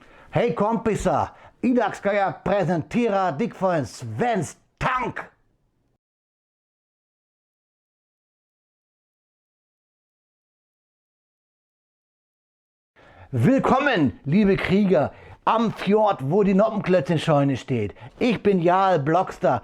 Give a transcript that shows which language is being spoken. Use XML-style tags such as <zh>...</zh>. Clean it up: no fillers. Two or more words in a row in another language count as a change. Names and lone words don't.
<sv>Hej kompisar! Idag ska jag presentera dig för en svensk tank!</sv> <de>Willkommen, liebe Krieger, am Fjord, wo die Noppenklötzchenscheune steht. Ich bin Jarl Blockster.</de>